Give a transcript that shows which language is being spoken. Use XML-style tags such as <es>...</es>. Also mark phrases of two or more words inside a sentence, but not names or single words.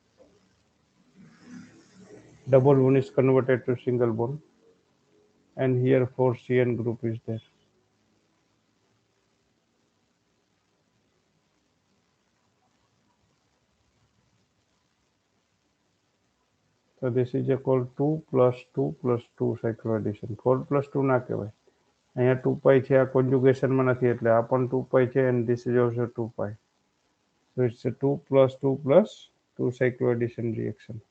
<en>Double bond is converted to single bond, and here 4CN group is there. So this is a called 2+2+2 cycloaddition.</en> <gu>4+2 ના કહેવાય. અહીંયા 2π છે, આ કોન્જુગેશનમાં નથી એટલે આ પણ 2π છે,</gu> <en>and this is also 2π. So it's a 2+2+2 cycloaddition reaction.</en>